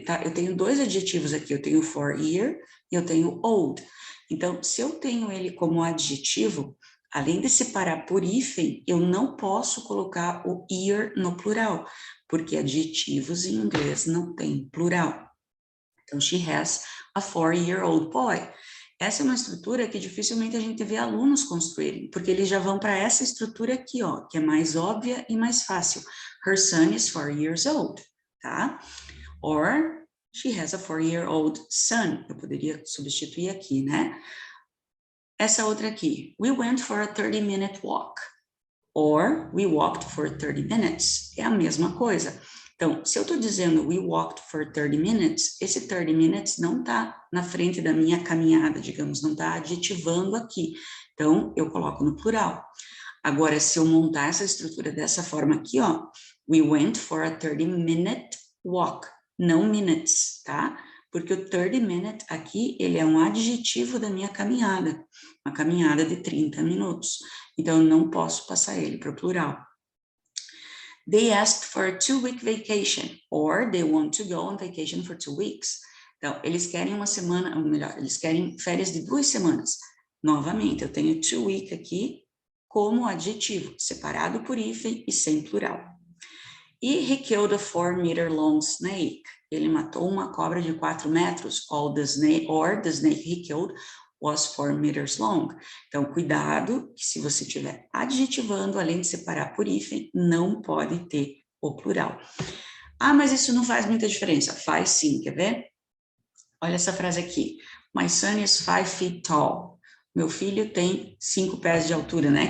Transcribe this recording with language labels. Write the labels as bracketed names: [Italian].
[Portuguese] Eu tenho 2 adjetivos aqui, eu tenho for year e eu tenho old. Então, se eu tenho ele como adjetivo, além de separar por hífen, eu não posso colocar o year no plural, porque adjetivos em inglês não tem plural. Então, [English] she has a 4-year-old boy. [Portuguese] Essa é uma estrutura que dificilmente a gente vê alunos construírem, porque eles já vão para essa estrutura aqui, ó, que é mais óbvia e mais fácil. [English] Her son is 4 years old, tá? Or, she has a 4-year-old son. [Portuguese] Eu poderia substituir aqui, né? Essa outra aqui, [English] we went for a 30-minute walk. Or, we walked for 30 minutes. [Portuguese] É a mesma coisa. Então, se eu estou dizendo [English] we walked for 30 minutes, [Portuguese] esse 30 minutes não está na frente da minha caminhada, digamos, não está adjetivando aqui. Então, eu coloco no plural. Agora, se eu montar essa estrutura dessa forma aqui, ó, [English] we went for a 30-minute walk, [Portuguese] não minutes, tá? Porque o 30 minute aqui, ele é um adjetivo da minha caminhada, uma caminhada de 30 minutos. Então, eu não posso passar ele para o plural. [English] They asked for a 2-week vacation, or they want to go on vacation for 2 weeks. [Portuguese] Então, eles querem uma semana, ou melhor, eles querem férias de 2 semanas. Novamente, eu tenho 2-week aqui como adjetivo, separado por hífen e sem plural. [English] E he killed a 4-meter-long snake. [Portuguese] Ele matou uma cobra de 4 metros, [English] or the snake he killed was 4 meters long. [Portuguese] Então, cuidado, que se você estiver adjetivando, além de separar por hífen, não pode ter o plural. Ah, mas isso não faz muita diferença. Faz sim, quer ver? Olha essa frase aqui. [English] My son is 5 feet tall. [Portuguese] Meu filho tem 5 pés de altura, né?